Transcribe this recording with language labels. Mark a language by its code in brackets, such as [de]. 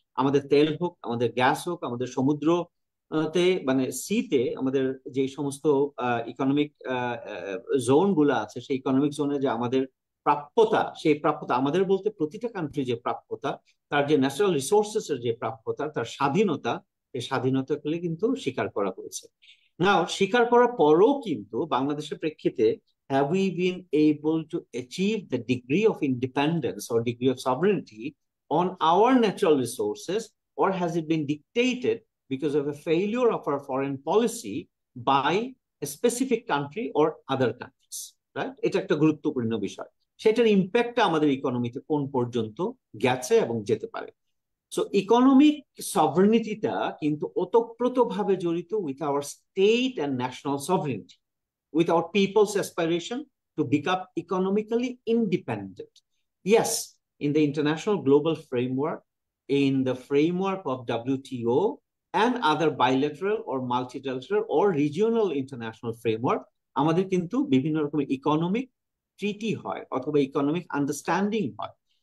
[bn] আমাদের তেল হোক, আমাদের গ্যাস হোক, আমাদের সমুদ্র তে মানে সিতে আমাদের যে সমস্ত ইকোনমিক জোন গুলো আছে, সেই ইকোনমিক জোনে যে আমাদের প্রাপ্যতা, সেই প্রাপ্যতা আমাদের বলতে প্রতিটা কান্ট্রি যে প্রাপ্যতা, তার যে ন্যাচারাল রিসোর্সেস এর যে প্রাপ্যতা, তার স্বাধীনতা, এই স্বাধীনতাগুলি কিন্তু স্বীকার করা হয়েছে। নাও স্বীকার করার পরও কিন্তু বাংলাদেশের প্রেক্ষিতে [en] have we been able to achieve the degree of independence or degree of sovereignty on our natural resources, or has it been dictated because of a failure of our foreign policy by a specific country or other countries? [bn] Right, এটা একটা গুরুত্বপূর্ণ বিষয়। সেটার ইম্প্যাক্টটা আমাদের ইকোনমিতে কোন পর্যন্ত গেছে এবং যেতে পারে। [en] so economic সভারেনিটিটা [bn] কিন্তু ওতপ্রোতভাবে জড়িত [en] With our state and national sovereignty, with our people's aspiration to become economically independent. Yes, in the international global framework, in the framework of WTO and other bilateral or multilateral or regional international framework, [bn] আমাদের কিন্তু বিভিন্ন রকমের economic ট্রিটি হয় অথবা economic understanding হয়।